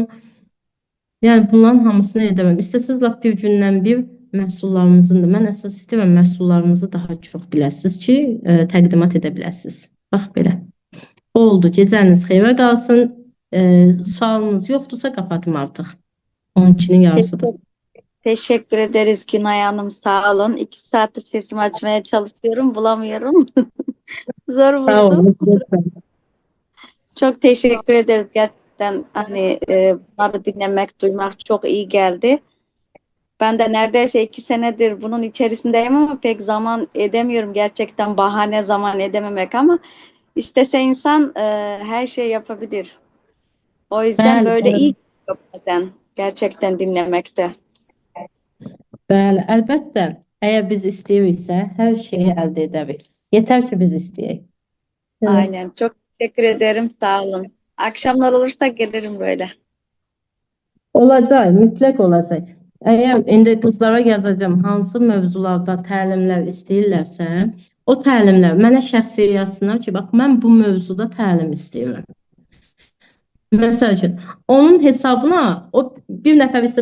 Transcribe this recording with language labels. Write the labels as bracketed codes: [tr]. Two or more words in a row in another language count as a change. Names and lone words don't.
[az] Yəni bunların hamısını edərəm. İstəsəniz lap bir gündən bir məhsullarımızın da, mən əsas istəyirəm məhsullarımızı daha çox biləsiniz ki, təqdimat edə biləsiniz. Bax belə. Oldu. Gecəniz xeyrə qalsın. Sualınız yoxdursa kapatım artıq. 12'nin yarısıdır. [tr] Teşekkür ederiz Günay Hanım, sağ olun. 2 saattir sesimi açmaya çalışıyorum, bulamıyorum. Zor [az] Sağ [tr] buldum. [az] olun. [tr] Çok teşekkür ederiz gerçekten. Hani bunları dinlemek, duymak çok iyi geldi. Ben de neredeyse 2 senedir bunun içerisindeyim ama pek zaman edemiyorum. Gerçekten bahane zaman edememek ama istese insan her şey yapabilir. O yüzden [az] Bəli, [tr] böyle [az] bəli. [tr] iyi geliyor bazen gerçekten dinlemekte. [az] Bəli, əlbəttə, əgər biz istəyiriksə, hər şeyi əldə edərik. Yetər ki, biz istəyək. [tr] Aynen. Çok teşekkür ederim. Sağ olun. Akşamlar olursa gelirim böyle. [az] Olacaq, mütləq olacaq. Əgər indi qızlara yazacağım, hansı mövzularda təlimlər istəyirlərsə, o təlimlər mənə şəxsi yazsınlar ki, bax, mən bu mövzuda təlim istəyirəm. Məsəl üçün, onun hesabına o bir nəfər istəyir.